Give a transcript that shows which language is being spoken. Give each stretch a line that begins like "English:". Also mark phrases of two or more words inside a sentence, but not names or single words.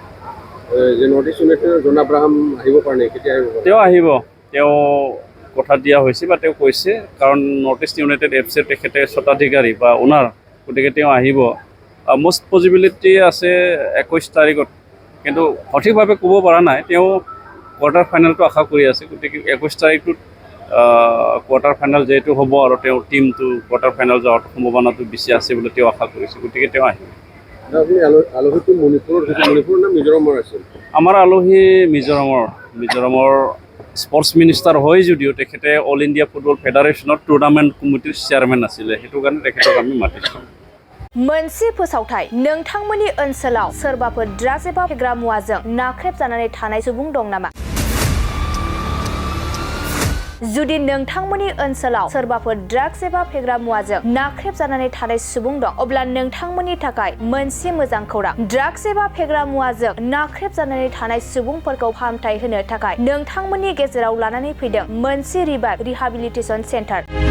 Assamese: তেওঁ আহিব তেওঁ কথা দিয়া হৈছে বা তেওঁ কৈছে কাৰণ নৰ্থ ইষ্ট ইউনাইটেড এফ চিৰ তেখেতে স্বত্বাধিকাৰী বা ওনাৰ গতিকে তেওঁ আহিব
English: most possibility
Assamese: আছে 21 তাৰিখত কিন্তু সঠিকভাৱে ক'ব পৰা নাই তেওঁ
English: quarter final
Assamese: আশা কৰি আছে গতিকে 21 তাৰিখটোত
English: quarter final
Assamese: যেহেতু হ'ব আৰু তেওঁৰ টিমটো
English: quarter final
Assamese: যোৱাৰ সম্ভাৱনাটো বেছি আছে বুলি তেওঁ আশা কৰিছে গতিকে তেওঁ আহিব আমাৰ আলহী মিজোৰামৰ
English: sports minister
Assamese: হয় যদিও তেখেতে অল ইণ্ডিয়া ফুটবল ফেডাৰেশ্যনৰ
English: tournament committee chairman
Assamese: আছিলে সেইটো কাৰণে তেখেতক আমি মাতিছোঁ
Bodo: मोनसे फोसावथाय नोंथांमोननि ओनसोलाव सोरबाफोर ड्राग्स एबा फेग्रा मुवाजों नाख्रेबजानानै थानाय सुबुं दं नामा जुदि नोंथांमोननि ओनसोलाव सोरबाफोर ड्राग्स एबा फेग्रा मुवाजों नाख्रेबजानानै थानाय सुबुं दं अब्ला नोंथांमोननि थाखाय मोनसे मोजां खौरां ड्राग्स एबा फेग्रा मुवाजों नाख्रेबजानानै थानाय सुबुंफोरखौ फाहामथाय होनो थाखाय नोंथांमोननि गेजेराव लानानै फैदों मोनसे
English: rehabilitation center